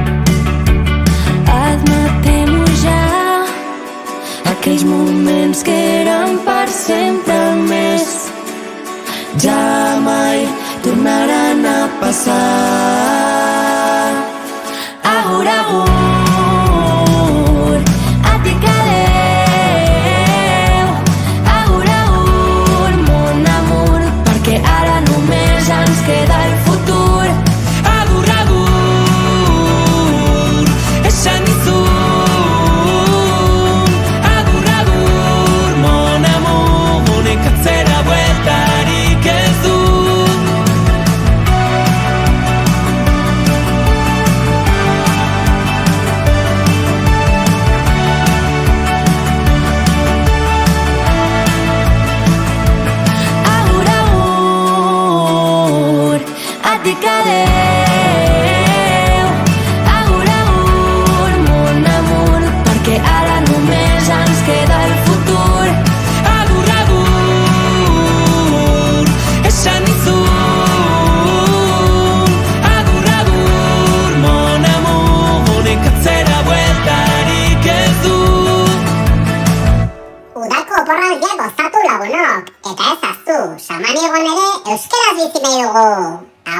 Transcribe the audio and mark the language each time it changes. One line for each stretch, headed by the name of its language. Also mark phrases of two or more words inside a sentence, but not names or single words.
Catalan: Admetem-ho ja, aquells moments que eren per sempre més ja mai tornaran a passar.
Basque: Agur, agur,
Catalan: a ti que adeu.
Basque: Agur, agur,
French: mon amour,
Catalan: perquè ara només ens queda el futur.
Basque: Agur, agur, esan nizun. Agur, agur,
French: mon amour,
Basque: honek atzera bueltarik ez du. Agur, agur,
Catalan: a ti que adeu.
Basque: Agur, agur,
French: mon amour,
Catalan: perquè ara només ens queda el futur.
Basque: Agur, agur, esan nizun. Agur, agur,
French: mon amour,
Basque: honek atzera bueltarik ez du. Udako oporraldia gozatu lagunok, eta ez aztu, samanigon ere euskeraz bizi nahi dugu.